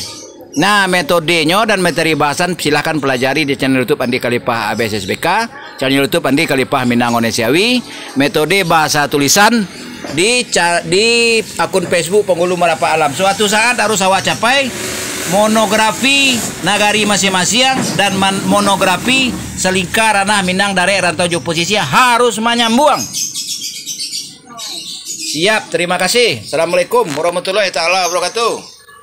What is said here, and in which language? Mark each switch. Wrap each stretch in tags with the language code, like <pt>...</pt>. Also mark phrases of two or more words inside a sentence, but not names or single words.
<id>Nah, metodenya dan materi bahasan silahkan pelajari di channel YouTube Andi Khalifah ABSSBK, channel YouTube Andi Khalifah Minang Ondesiawi. Metode bahasa tulisan di akun Facebook Penghulu Merapa Alam. Suatu saat harus awak capai monografi nagari masing-masing dan monografi selingkar ranah Minang dari rantau Jawa Pasisir harus menyambung. Siap, terima kasih.</id> <ar>Assalamualaikum warahmatullahi taala wabarakatuh.</ar>